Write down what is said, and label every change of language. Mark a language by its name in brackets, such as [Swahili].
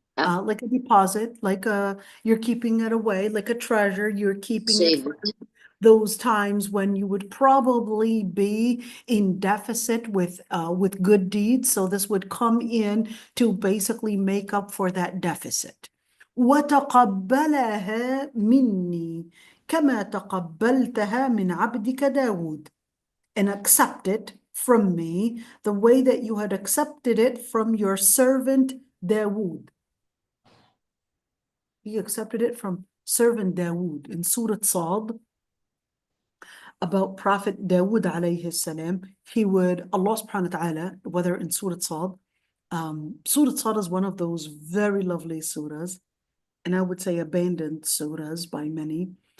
[English] Like a deposit, you're keeping it away, like a treasure. You're keeping it for those times when you would probably be in deficit with good deeds. So this would come in to basically make up for that deficit. [Arabic] وتقبلها مني كما تقبلتها من عبدك داود. [English] And accept it from me the way that you had accepted it from your servant Dawood. He accepted it from servant Dawood. In Surah Sad, about Prophet Dawood alayhi salam, Allah subhanahu wa ta'ala, whether in Surah Sad, Surah Sad is one of those very lovely surahs, and I would say abandoned surahs by many.